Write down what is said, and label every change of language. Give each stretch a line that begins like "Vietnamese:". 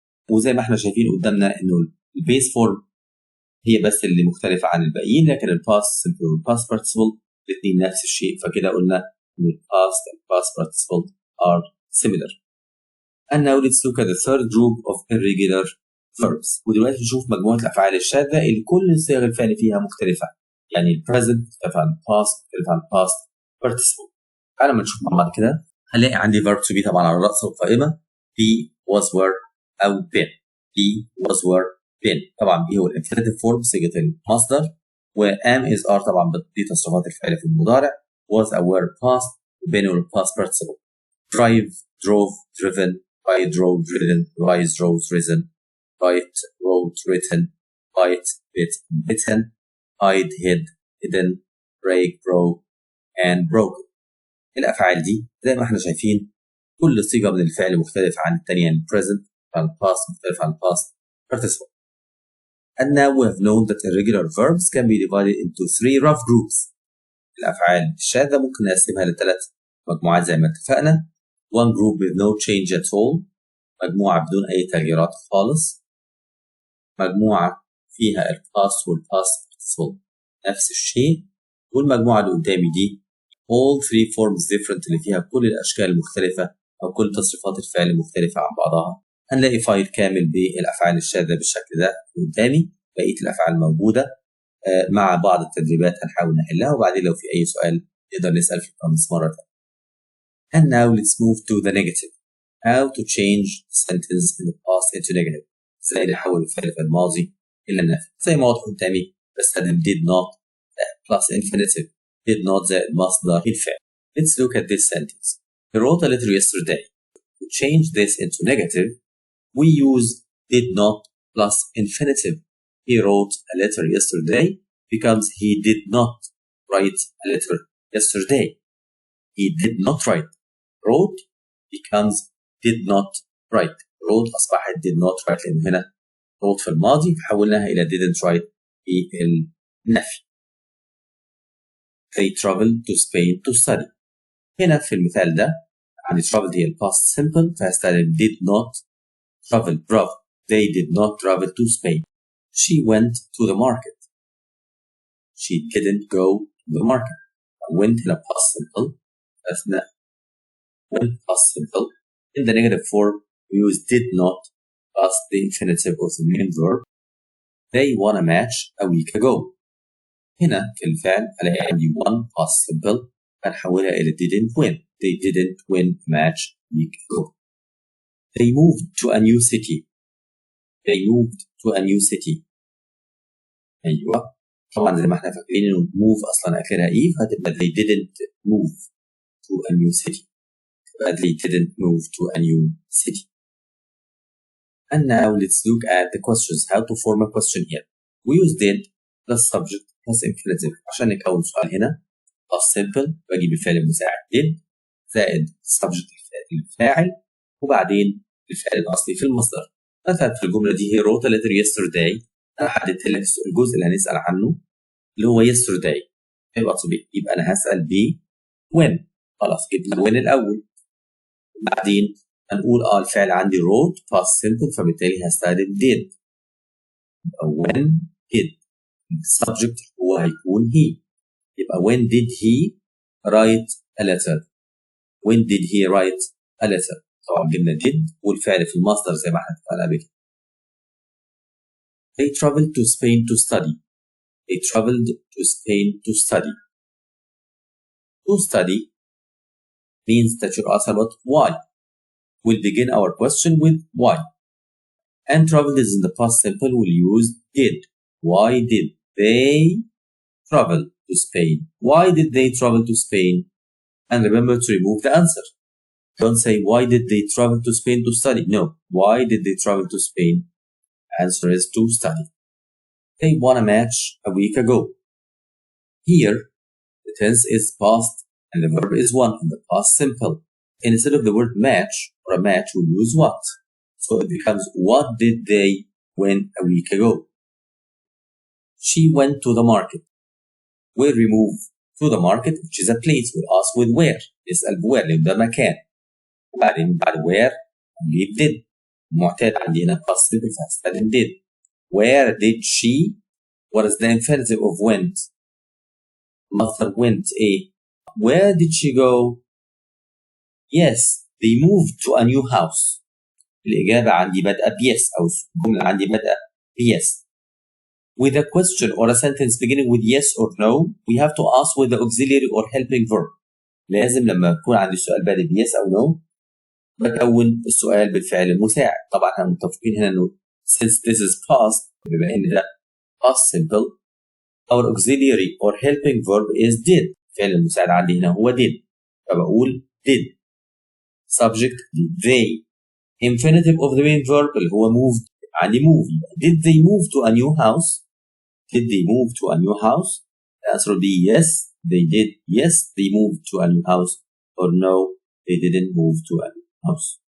Arabic: وزي ما احنا شايفين قدامنا انه البيس فورم هي بس اللي مختلفة عن الباقيين، لكن الباست سمبل والباست participle الاثنين نفس الشيء، فكده قلنا ان الباست
English: and past participle are similar. And now let's look at the third group of irregular verbs.
Arabic: ودلوقتي نشوف مجموعة الأفعال الشاذة اللي كل صيغ الفعل فيها مختلفة، يعني البريزنت مختلف عن الباست مختلف عن الباست participle. تعالى ما نشوف مع بعض كده. هنلاقي عندي verb to be طبعا على رأس القائمة، be was were أو been. be was were been، طبعا be هو الانفينيتيف فورم صيغة المصدر، و am is are طبعا دي تصرفات الفعل في المضارع، was أو were past، been هو الباست participle.
English: drive drove driven، I drove driven، rise rose risen، write wrote written، bite bit bitten، hide hid hidden، break broke and broken.
Arabic: الأفعال دي زي ما احنا شايفين كل صيغة من الفعل مختلفة عن الثانية، يعني present عن past مختلف عن past participle.
English: And now we have known that irregular verbs can be divided into 3 rough groups.
Arabic: الأفعال الشاذة ممكن نقسمها ل3 مجموعات زي ما اتفقنا.
English: One group with no change at all،
Arabic: مجموعة بدون أي تغييرات خالص. مجموعة فيها الباست والباست participle نفس الشيء. والمجموعة اللي قدامي دي
English: all 3 forms different،
Arabic: اللي فيها كل الأشكال المختلفة أو كل تصريفات الفعل المختلفة عن بعضها. هنلاقي فايل كامل بالأفعال الشاذة بالشكل ده قدامي، بقية الأفعال موجودة مع بعض التدريبات هنحاول نحلها، وبعدين لو في أي سؤال نقدر نسأل في القاموس مرة ثانية.
English: And now let's move to the negative. How to change sentence in the past into negative.
Arabic: ازاي نحول الفعل في الماضي إلى النفي. زي ما واضح قدامي بستخدم
English: did not plus infinitive.
Arabic: did not زائد مصدر الفعل.
English: Let's look at this sentence. He wrote a letter yesterday. To change this into negative, we use did not plus infinitive. He wrote a letter yesterday becomes he did not write a letter yesterday. He did not write. wrote becomes did not write.
Arabic: wrote أصبحت
English: did not write،
Arabic: لأن هنا wrote في الماضي فحولناها إلى
English: didn't write
Arabic: في النفي.
English: They traveled to Spain to study.
Arabic: هنا في المثال ده عندي traveled هي past simple فهستخدم
English: did not travel.
Arabic: برافو.
English: They did not travel to Spain. She went to the market. She didn't go to the market. went هنا past simple أثناء when past simple. In the negative form we use did not plus the infinitive of the main verb. They won a match a week ago.
Arabic: هنا في الفعل ألاقي عندي won past simple هنحولها إلى
English: didn't win. They didn't win a match a week ago. They moved to a new city. They moved to a new city.
Arabic: أيوة طبعا زي ما احنا فاكرين إنه move أصلا آخرها إيه، فهتبقى
English: they didn't move to a new city. They didn't move to a new city. And now let's look at the questions. How to form a question here. We use did plus subject plus infinitive
Arabic: عشان نكون سؤال هنا. plus simple بجيب الفعل المساعد did زائد subject الفاعل وبعدين الفعل الأصلي في المصدر. مثلا في الجملة دي
English: he wrote a letter yesterday،
Arabic: أنا حددت لك الجزء اللي هنسأل عنه اللي هو yesterday، يبقى طبيعي يبقى أنا هسأل ب when. خلاص جبنا when الأول، بعدين هنقول الفعل عندي wrote past simple فبالتالي هستخدم did. يبقى when did السبجكت هو هيكون he.
English: يبقى when did he write a letter. when did he write a letter.
Arabic: طبعا جبنا did والفعل في المصدر زي ما احنا اتفقنا قبل كده.
English: They traveled to Spain to study. They traveled to Spain to study. To study means that you ask about why. We'll begin our question with why. And traveled is in the past simple. We'll use did. Why did they travel to Spain? Why did they travel to Spain? And remember to remove the answer. Don't say why did they travel to Spain to study. No. Why did they travel to Spain? Answer is to study. They won a match a week ago. Here, the tense is past and the verb is won in the past simple. Instead of the word match or a match, we'll use what. So it becomes what did they win a week ago. She went to the market. We'll remove to the market which is a place. We'll ask with where.
Arabic: نسأل بوير لأن ده مكان. وبعدين بعد where هنجيب did. معتاد عندي هنا past simple فهستخدم did.
English: Where did she? What is the infinitive of went? Mother went a. Where did she go? Yes, they moved to a new house.
Arabic: الإجابة عندي بدأ yes أو الجملة عندي بدأ yes.
English: With a question or a sentence beginning with yes or no, we have to ask with the auxiliary or helping verb.
Arabic: لازم لما يكون عندي السؤال بادئ yes أو no بكون السؤال بالفعل المساعد. طبعا احنا متفقين هنا إنه
English: since this is past
Arabic: بما إن ده
English: past simple our auxiliary or helping verb is did.
Arabic: الفعل المساعد عندي هنا هو did فبقول did.
English: Subject they. Infinitive of the main verb
Arabic: اللي هو
English: moved عندي move. Did they move to a new house? Did they move to a new house? The answer will be yes, they did. Yes, they moved to a new house. Or no, they didn't move to a new house.